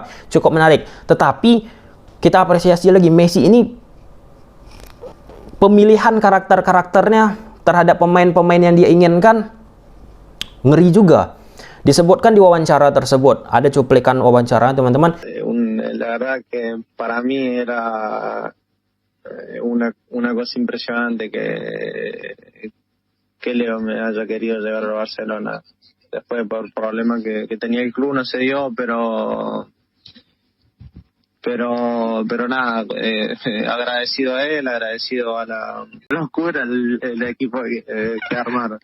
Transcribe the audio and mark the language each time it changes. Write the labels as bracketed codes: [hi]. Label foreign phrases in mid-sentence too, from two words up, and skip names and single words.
[id] Cukup menarik. Tetapi kita apresiasi lagi, Messi ini pemilihan karakter-karakternya terhadap pemain-pemain yang dia inginkan ngeri juga. Disebutkan di wawancara tersebut, ada cuplikan wawancara teman-teman. [es] La verdad que para mí era una cosa impresionante que Leo me haya querido llevar a Barcelona. Después por problemas que tenía el club no se dio, pero nada, agradecido a él, agradecido a la locura el equipo que armaron.